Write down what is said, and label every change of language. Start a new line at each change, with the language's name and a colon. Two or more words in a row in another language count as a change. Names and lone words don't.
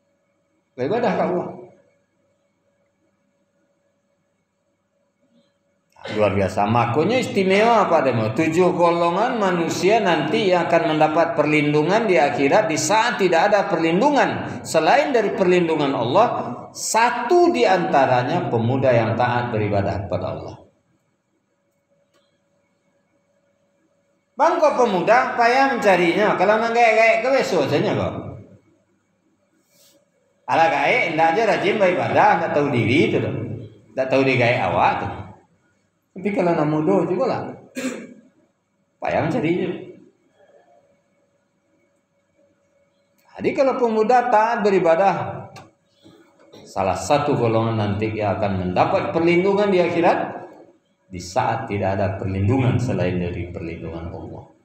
Indonesian: Beribadah ke Allah. Luar biasa. Makanya istimewa apa demo? 7 golongan manusia nanti yang akan mendapat perlindungan di akhirat di saat tidak ada perlindungan selain dari perlindungan Allah. Satu di antaranya pemuda yang taat beribadah kepada Allah. Bangko pemuda payah mencarinya.
Minangkabau: Kalau nang gaek-gaek ke besok saja kok. Ala gaek ndak aja rajin beribadah, ndak tahu diri itu tuh. Ndak tahu di gaek awak tuh.
Indonesian: Tapi kalau nak muda juga lah, payah mencarinya. Jadi kalau pemuda taat beribadah, salah satu golongan nanti yang akan mendapat perlindungan di akhirat di saat tidak ada perlindungan selain dari perlindungan Allah.